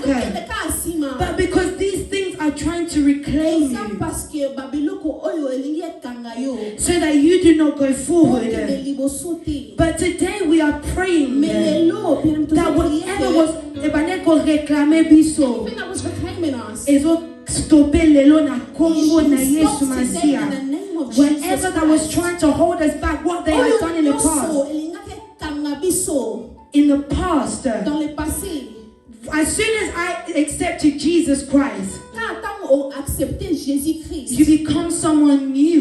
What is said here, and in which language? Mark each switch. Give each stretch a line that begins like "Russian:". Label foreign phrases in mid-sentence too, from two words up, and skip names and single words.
English: But because these things are trying to reclaim you, so that you do not go forward. But today we are praying that whatever was réclamé is stopper
Lingala: lelo na Congo na Yesu Masia.
English: Whatever that was trying to hold us back, what they had done in the past. As soon as I accepted Jesus Christ, you become someone new.